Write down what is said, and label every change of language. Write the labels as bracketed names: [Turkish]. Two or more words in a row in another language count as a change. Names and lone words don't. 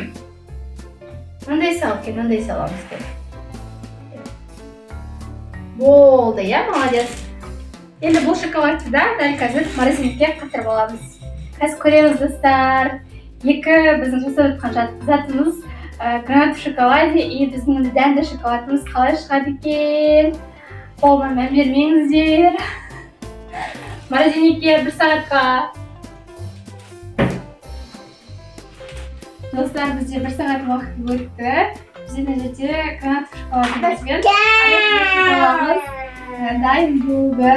[Kazakh] Мынандай сал, мынандай саламыз кен. Болды, я, молодец. Енді бұл шоколадты да дәл қазір морозилькеге қатырып аламыз. Қазір көреміз, достар. Екі біздің жасап жатқан затымыз [Russian] гранат в шоколаде [Kazakh] и біздің дәнді шоколадымыз қалай шығады екен. Қолыма мән бермеңіздер. Морозилькеге 1 сағатқа. Достар, бізде 1 сағат уақыт өтті. Бізде мына жерде [Russian] гранат в шоколадымыз [Kazakh] бен дайын болды.